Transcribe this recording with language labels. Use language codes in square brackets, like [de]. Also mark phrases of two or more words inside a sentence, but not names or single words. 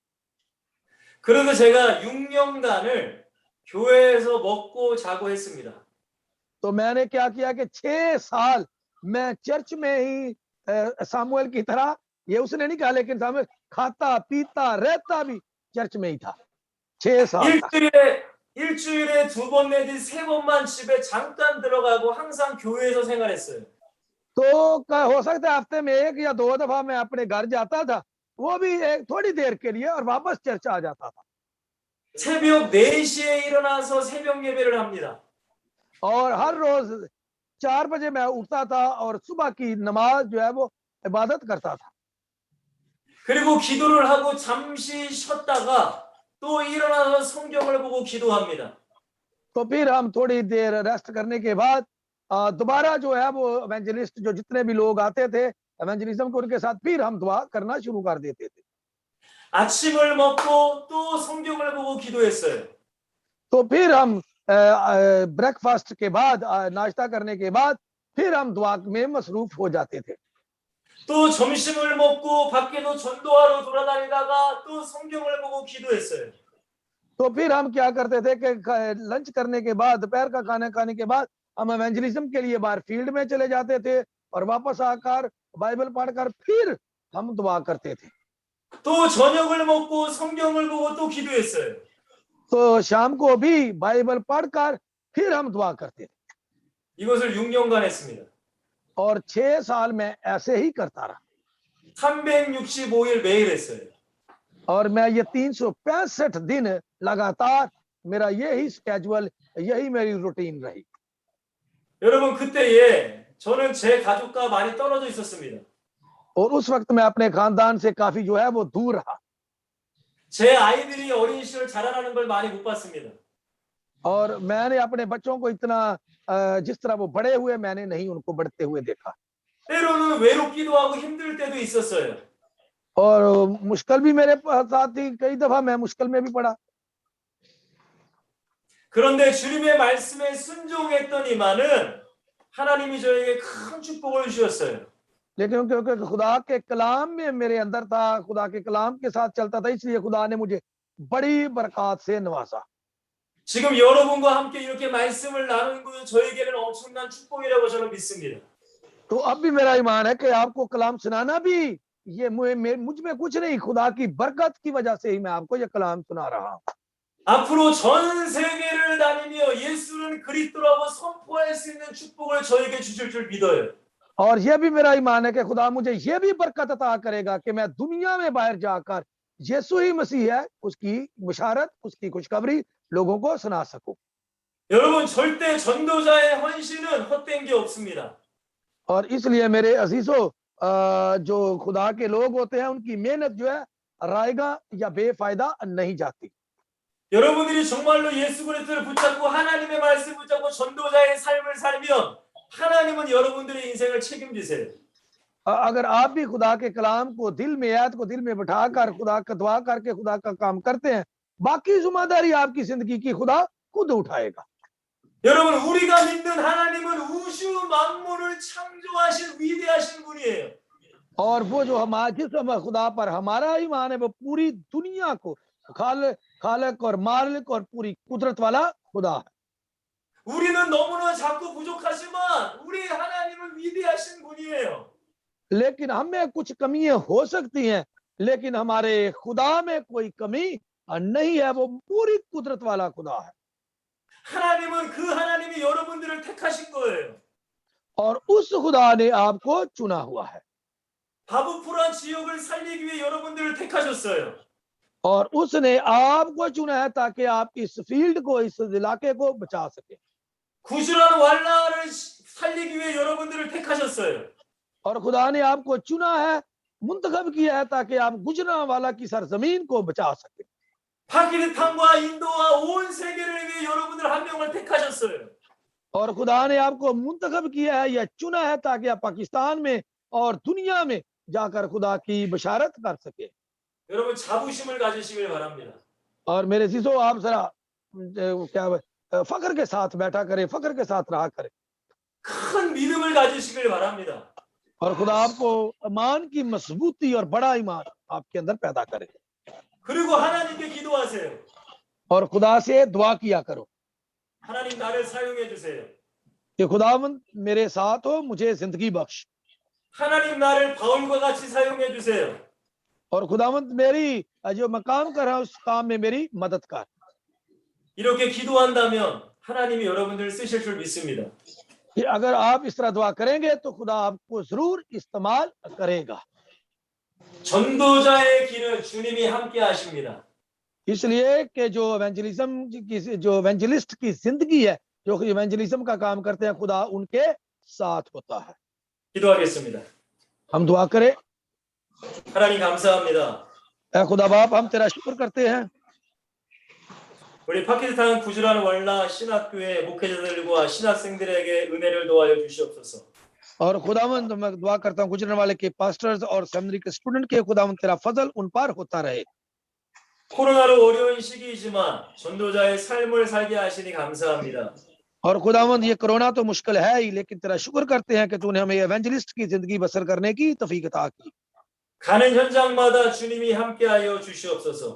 [ko] 그래서 제가 6년간을 교회에서 먹고 자고 했습니다. [ur] تو میں نے کیا کیا کہ 6 سال میں چرچ میں ہی سامؤئیل کی طرح، یہ اس نے نہیں کہا، لیکن سامؤئیل کھاتا پیتا رہتا بھی چرچ میں ہی تھا 6 سال تک. [ko] 일주일에 2번 내지 3번만 집에 잠깐 들어가고 항상 교회에서 생활했어요. [ur] تو ہو سکتا ہے ہفتے میں 1 یا 2 دفعہ میں اپنے گھر جاتا تھا، وہ بھی ایک تھوڑی دیر کے لیے، اور واپس چرچ آ جاتا تھا. [ko] 새벽 4시에 일어나서 새벽 예배를 합니다. [ur] اور ہر روز 4 بجے میں اٹھتا تھا اور صبح کی نماز جو ہے وہ عبادت کرتا تھا. [ko] 그리고 기도를 하고 잠시 쉬었다가 또 일어나서 성경을 보고 기도합니다. [ur] تو پھر ہم تھوڑی دیر ریسٹ کرنے کے بعد دوبارہ جو ہے وہ ایونجلسٹ جو جتنے بھی لوگ آتے تھے ایونجلزم کو، ان کے ساتھ پھر ہم دعا کرنا شروع کر دیتے تھے. [ko] 아침을 먹고 또 성경을 보고 기도했어요. [ur] تو پھر ہم بریک فاسٹ کے بعد، ناشتہ کرنے کے بعد پھر ہم دعا میں مصروف ہو جاتے تھے. [ko] 또 점심을 먹고 밖에도 전도하러 돌아다니다가 또 성경을 보고 기도했어요. [ur] تو پھر ہم کیا کرتے تھے کہ لنچ کرنے کے بعد، دوپہر کا کھانا کھانے کے بعد ہم ایونجلزم کے لیے باہر فیلڈ میں چلے جاتے تھے، اور واپس آ کر بائبل پڑھ کر پھر ہم دعا کرتے تھے. [ko] 또 저녁을 먹고 성경을 보고 또 기도했어요. [ur] تو شام کو بھی بائبل پڑھ کر پھر ہم دعا کرتے تھے. [ko] 이것을 6년간 했습니다. [ur] اور 6 سال میں ایسے ہی کرتا رہا, [ko] 365일 매일 했어요. [ur] اور میں یہ 365 دن لگاتار میرا یہی شیڈول، یہی میری روٹین رہی. [ko] 여러분 그때에 저는 제 가족과 많이 떨어져 있었습니다. [ur] اور اس وقت میں اپنے خاندان سے کافی جو ہے وہ دور رہا, [ko] 제 아이들이 어린 시절 자라나는 걸 많이 못 봤습니다. [ur] اور میں نے اپنے بچوں کو اتنا جس طرح وہ بڑے ہوئے، میں نے نہیں ان کو بڑھتے ہوئے دیکھا. [ko] 때로는 외롭기도 하고 힘들 때도 있었어요. [ur] اور مشکل بھی میرے ساتھ تھی، کئی دفعہ میں مشکل میں بھی پڑا. [ko] 그런데 주님의 말씀에 순종했더니만은 하나님이 저에게 큰 축복을 주셨어요. [ur] لیکن کیونکہ خدا کے کلام میں میرے اندر تھا، خدا کے کلام کے ساتھ چلتا تھا، اس لیے خدا نے مجھے بڑی برکت سے نوازا. [ko] 지금 여러분과 함께 이렇게 말씀을 나누는 것은 저에게는 엄청난 축복이라고 저는 믿습니다. [ur] تو اب بھی میرا ایمان ہے کہ آپ کو کلام سنانا بھی یہ مجھ میں کچھ نہیں، خدا کی برکت کی وجہ سے ہی میں آپ کو یہ کلام سنا رہا ہوں. [ko] 앞으로 전 세계를 다니며 예수는 그리스도라고 선포할 수 있는 축복을 저에게 주실 줄 믿어요. [ur] اور یہ بھی میرا ایمان ہے کہ خدا مجھے یہ بھی برکت عطا کرے گا کہ میں دنیا میں باہر جا کر یسوع ہی مسیح ہے، اس کی بشارت، اس کی خوشخبری لوگوں کو سنا سکوں. [ko] 여러분 절대 전도자의 헌신은 헛된 게 없습니다. [ur] اور اس لیے میرے عزیزوں، جو خدا کے لوگ ہوتے ہیں ان کی محنت جو ہے رائیگاں یا بے فائدہ نہیں جاتی. [ko] 여러분들이 정말로 예수 그리스도를 붙잡고 하나님의 말씀을 붙잡고 전도자의 삶을 살면 하나님은 여러분들의 인생을 책임지세요. [ur] اگر آپ بھی خدا کے کلام کو دل میں، آیت کو دل میں بٹھا کر خدا کا دعا کر کے خدا کا کام کرتے ہیں، باقی ذمہ داری آپ کی زندگی کی خدا خود اٹھائے گا. [ko] 여러분, 우리가 믿는 하나님은 우주 만물을 창조하신 위대하신 분이에요. [ur] اور وہ جو جس خدا پر ہمارا ایمان ہے وہ پوری دنیا کو خالق اور مالک اور پوری قدرت والا خدا ہے. [ko] 우리는 너무나 작고 부족하지만 우리 하나님은 위대하신 분이에요. [ur] لیکن ہمیں کچھ کمیاں ہو سکتی ہیں، لیکن ہمارے خدا میں کوئی کمی نہیں ہے، وہ پوری قدرت والا خدا ہے. [ko] 하나님은 그 하나님이 여러분들을 택하신 거예요. [ur] اور اس خدا نے آپ کو چنا ہوا ہے [ko] 바브풀한 지역을 살리기 위해 여러분들을 택하셨어요. [ur] اور اس نے آپ کو چنا ہے تاکہ آپ اس فیلڈ کو، اس علاقے کو بچا سکے. [ko] 구주라는 왈라를 살리기 위해 여러분들을 택하셨어요. [ur] اور خدا نے آپ کو چنا ہے، منتخب کیا ہے تاکہ آپ گوجرانوالہ کی سرزمین کو بچا سکے. [ko] 파키스탄과 인도와 온 세계를 위해 여러분들 한 명을 택하셨어요. [ur] اور خدا نے آپ کو منتخب کیا ہے یا چنا ہے تاکہ آپ پاکستان میں اور دنیا میں جا کر خدا کی بشارت کر سکے. [ko] 여러분 자부심을 가지시길 바랍니다. [ur] اور میرے سیسو آپ ذرا کیا فخر کے ساتھ بیٹھا کریں، فخر کے ساتھ رہا کریں. [ko] 큰 믿음을 가지시길 바랍니다. [ur] اور خدا آپ کو ایمان کی مضبوطی اور بڑا ایمان آپ کے اندر پیدا کرے. [ko] 그리고 하나님께 기도하세요. [ur] اور خدا سے دعا کیا کرو [ko] 하나님 나를 사용해 주세요. [ur] کہ خداوند میرے ساتھ ہو، مجھے زندگی بخش. [ko] 하나님 나를 바울과 같이 사용해 주세요. [ur] اور خداوند میری جو میں کام کر رہا ہوں اس کام میں میری مدد کر. [ko] 이렇게 기도한다면 하나님이 여러분들을 쓰실 줄 믿습니다. [ur] کہ اگر آپ اس طرح دعا کریں گے تو خدا آپ کو ضرور استعمال کرے گا. [ko] 전도자의 길은 주님이 함께 하십니다. [ur] اس لیے کہ جو ایونجلسٹ کی زندگی ہے، جو ایونجلزم کا کام کرتے ہیں، خدا ان کے ساتھ ہوتا ہے. [ko] 기도하겠습니다. [ur] ہم دعا کریں. [ko] 하나님 감사합니다. [ur] اے خدا باپ، ہم تیرا شکر کرتے ہیں. [ko] 우리 파키스탄 구주라는 월라 신학교의 목회자들과 신학생들에게 은혜를 도와여 주시옵소서. [ur] اور خداوند میں دعا کرتا ہوں گزرنے والے کے پاسٹرز اور سیمینری کے اسٹوڈنٹ کے خداوند تیرا فضل ان پر ہوتا رہے. [ko] 코로나로 어려운 시기이지만 전도자의 삶을 살게 하시니 감사합니다. [ur] اور خداوند یہ کورونا تو مشکل ہے ہی، لیکن تیرا شکر کرتے ہیں کہ تو نے ہمیں ایونجلسٹ کی زندگی بسر کرنے کی توفیق عطا کی. [ko] 가는 현장마다 주님이 함께하여 주시옵소서.